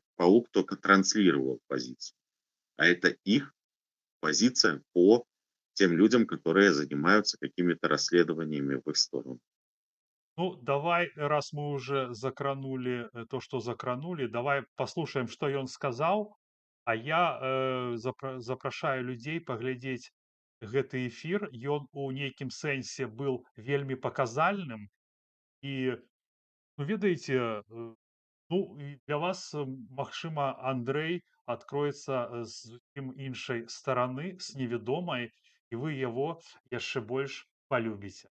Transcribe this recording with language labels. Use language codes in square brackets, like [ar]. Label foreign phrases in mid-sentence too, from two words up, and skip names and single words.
[ru] Паук только транслировал позицию. А это их позиция по тем людям, которые занимаются какими-то расследованиями в их сторону. Ну, давай, раз мы уже закранули то, что закранули, давай послушаем, что [be] ён сказаў, а я запрашаю людзей паглядзець гэты эфір. Ён у нейкім сэнсе был вельмі паказальным і, ну, ведаеце, ну, і для вас, магчыма, Андрэй откроется з зусім іншай стараны, з невядомай, і вы яго яшчэ больш полюбіце.